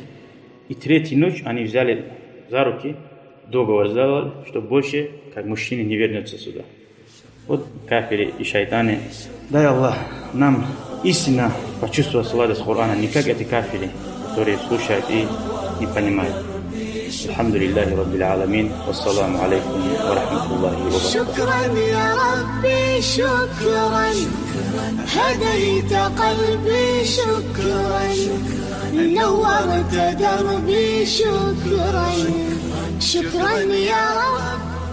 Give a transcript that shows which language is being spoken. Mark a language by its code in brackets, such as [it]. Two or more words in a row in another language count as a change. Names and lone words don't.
[ru] И третью ночь они взяли за руки, договор сделали, что больше, как мужчины, не вернется сюда. Вот кафири и шайтаны. Дай Аллах нам истинно почувствовать сладость Корана, не как эти кафири, которые слушают и не понимают. [ar] الحمد لله رب العالمين. والسلام عليكم ورحمة الله وبركاته. شكرا يا ربي شكرا هديت قلبي شكرا نورت دربي شكرا شكرا يا رب